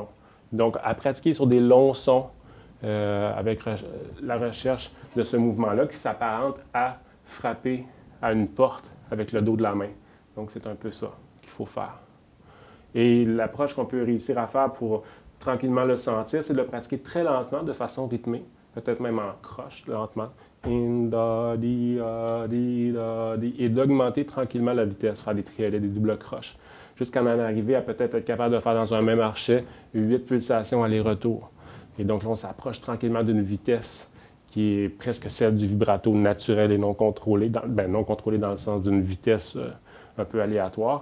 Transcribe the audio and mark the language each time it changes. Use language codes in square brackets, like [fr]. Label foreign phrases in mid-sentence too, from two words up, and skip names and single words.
[fr] Donc, à pratiquer sur des longs sons avec la recherche de ce mouvement-là qui s'apparente à frapper à une porte avec le dos de la main. Donc, c'est un peu ça qu'il faut faire. Et l'approche qu'on peut réussir à faire pour tranquillement le sentir, c'est de le pratiquer très lentement, de façon rythmée, peut-être même en croche, lentement. In, da, di, di, da, di, et d'augmenter tranquillement la vitesse, faire des triolets, des doubles croches, jusqu'à en arriver à peut-être être capable de faire dans un même archet 8 pulsations aller-retour. Et donc là, on s'approche tranquillement d'une vitesse qui est presque celle du vibrato naturel et non contrôlé, non contrôlé dans le sens d'une vitesse un peu aléatoire.